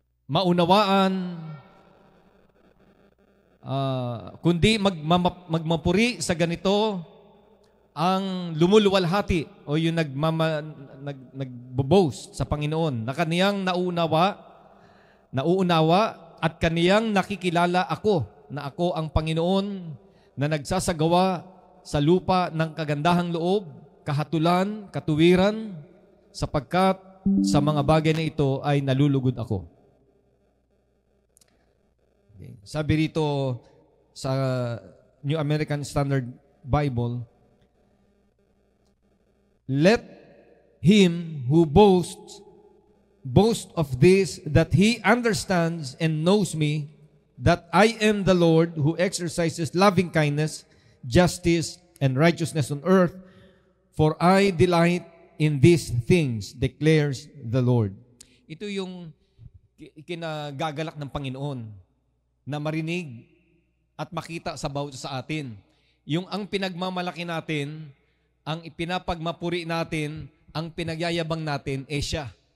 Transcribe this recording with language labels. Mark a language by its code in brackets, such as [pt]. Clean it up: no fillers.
[tl] Maunawaan, kundi magmapuri sa ganito ang lumuluwalhati o yung nagbo-boast sa Panginoon na kaniyang nauunawa at kaniyang nakikilala ako na ako ang Panginoon na nagsasagawa sa lupa ng kagandahang loob, kahatulan, katuwiran, sapagkat sa mga bagay na ito ay nalulugod ako. Okay. Sabi rito sa [en] New American Standard Bible, let him who boast of this, that he understands and knows me, that I am the Lord who exercises loving kindness, justice, and righteousness on earth, for I delight in these things, declares the Lord. [tl] Ito yung kinagagalak ng Panginoon na marinig at makita sa bawat sa atin. Yung ang pinagmamalaki natin, ang ipinapagmapuri natin, ang pinagyayabang natin, siya.